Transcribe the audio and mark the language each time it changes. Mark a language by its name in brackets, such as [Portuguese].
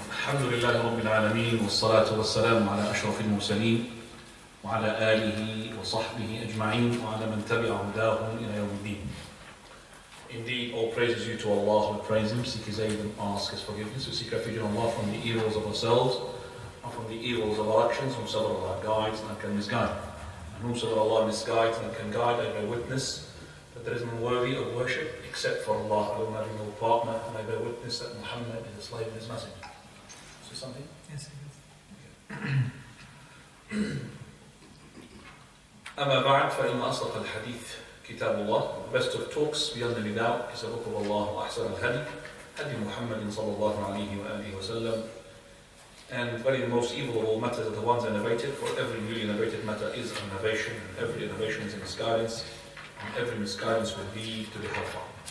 [Arabic] الحمد لله رب العالمين والصلاة والسلام على أشرف المرسلين وعلى آله وصحبه أجمعين وعلى من تبع هداهم إلى يوم الدين. [English] Indeed, all praise is due to Allah. We praise Him, seek His aid and ask His forgiveness. We seek refuge in Allah from the evils of ourselves and from the evils of our actions. Whomsoever Allah guides, none can misguide. And whomsoever Allah misguides, none can guide. I bear witness that there is none worthy of worship except for Allah, alone having no partner, and I bear witness that Muhammad is a slave and His messenger. Say something? Yes, [Arabic] أما بعد فإن أصدق الحديث كتاب الله. [English] The best of talks beyond any doubt is the book of Allah [Arabic] وأحسن الهدي هدي محمد صلى الله عليه وآله وسلم. [English] And very the most evil of all matters are the ones innovated, for every newly innovated matter is an innovation, and every innovation is a misguidance, and every misguidance will lead to the hellfire.